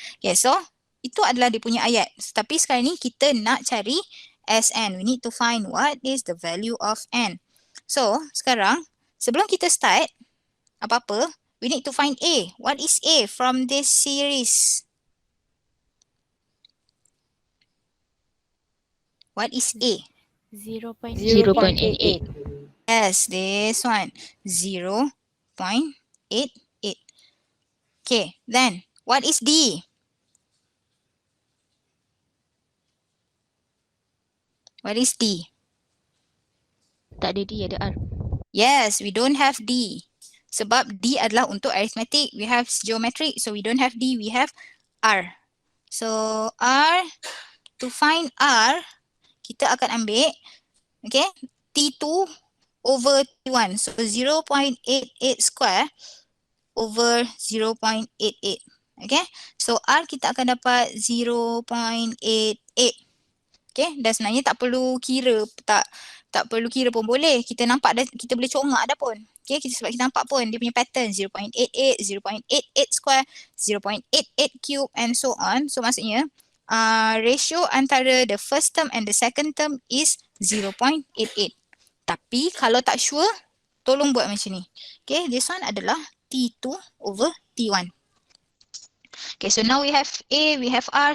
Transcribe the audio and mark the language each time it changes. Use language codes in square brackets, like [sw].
[ms] Okay, so itu adalah dia punya ayat. Tapi sekarang ni kita nak cari Sn. [en] We need to find what is the value of n. So, [ms] sekarang sebelum kita [en] start [ms] apa-apa, [en] we need to find A. What is A from this series? What is A? 0.88. Yes, this one. 0.88. Okay, then what is D? What is D? [ms] Tak ada D, ada R. [en] Yes, we don't have D. [ms] Sebab D adalah untuk arithmetic. [en] We have geometric, so we don't have D, we have R. So R, to find R, [ms] kita akan ambil, [en] okay, T2 over T1. So 0.88 square over 0.88. [ms] Okay, so R kita akan dapat 0.88. Okay, dan sebenarnya tak perlu kira, tak Tak perlu kira pun boleh. Kita nampak dah, kita boleh congak dah pun. Okay, sebab kita nampak pun dia punya pattern 0.88, 0.88 square, 0.88 cube [en] and so on. So maksudnya ratio antara the first term and the second term is 0.88. [ms] Tapi kalau tak sure, tolong buat macam ni. [en] Okay, this one adalah T2 over T1. Okay, so now we have A, we have R.